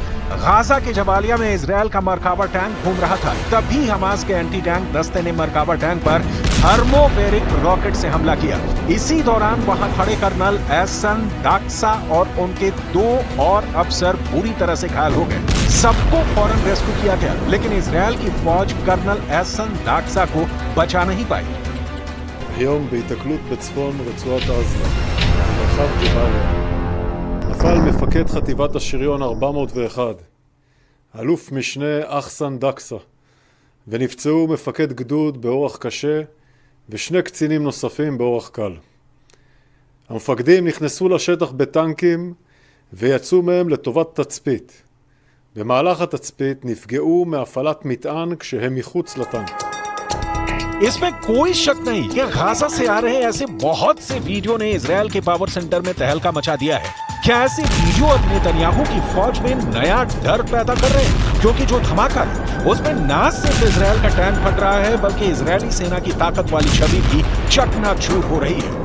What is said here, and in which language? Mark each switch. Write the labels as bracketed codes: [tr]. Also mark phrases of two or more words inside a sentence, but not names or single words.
[hi] गाजा के जबालिया में इजरायल का मरकाबा टैंक घूम रहा था, तभी हमास के [en] anti tank [hi] दस्ते ने मरकाबा टैंक पर [en] thermobaric rocket [hi] से हमला किया। इसी दौरान वहां खड़े कर्नल एहसन दाक्सा और उनके 2 और अफसर बुरी तरह से घायल हो गए। सबको फौरन रेस्क्यू किया गया, लेकिन इजरायल की फौज कर्नल एहसन दाक्सा को बचा नहीं पाई। [he] היום בהיתקלות בצפון רצועת עזה, מרחב ג'באליה, נפל מפקד חטיבת השריון 401, אלוף משנה אחסן דקסה, ונפצעו מפקד גדוד באורח קשה ושני קצינים נוספים באורח קל. המפקדים נכנסו לשטח בטנקים ויצאו מהם לטובת תצפית. במהלך התצפית נפגעו מהפעלת מטען כשהם מחוץ לטנק. [hi] इसमें कोई शक नहीं कि गाजा से आ रहे ऐसे बहुत से वीडियो ने इजरायल के [en] power center [hi] में तहलका मचा दिया है। क्या ऐसे वीडियो अब नेतन्याहू की फौज में नया डर पैदा कर रहे हैं? क्योंकि जो धमाका है उसमें ना सिर्फ इजरायल का टैंक फट रहा है, बल्कि इजरायली सेना की ताकत वाली छवि भी चकनाचूर हो रही है।